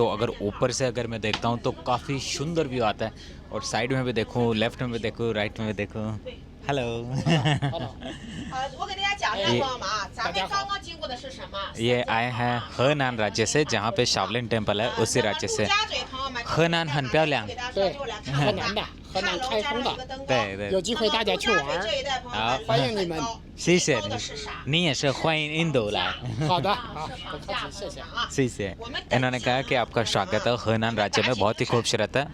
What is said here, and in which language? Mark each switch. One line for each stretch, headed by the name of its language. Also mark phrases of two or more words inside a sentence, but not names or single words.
Hindi: अगर ऊपर से अगर मैं देखता हूँ तो काफ़ी सुंदर व्यू आता है और साइड में भी देखूँ, लेफ्ट में भी देखूँ, राइट में भी देखूँ। हेलो ये आए हैं हेनान राज्य से, जहाँ पे शावलिन टेम्पल है उसी राज्य से।
Chinese: हेनान 很漂亮，对，河南的，河南开封的。对，有机会大家去玩，好，欢迎你们。谢谢你，你也是欢迎印度来。好的，好，不客气，谢谢啊。
Hindi: सही से इन्होंने कहा कि आपका स्वागत है हेनान राज्य में, बहुत ही खूबसूरत है।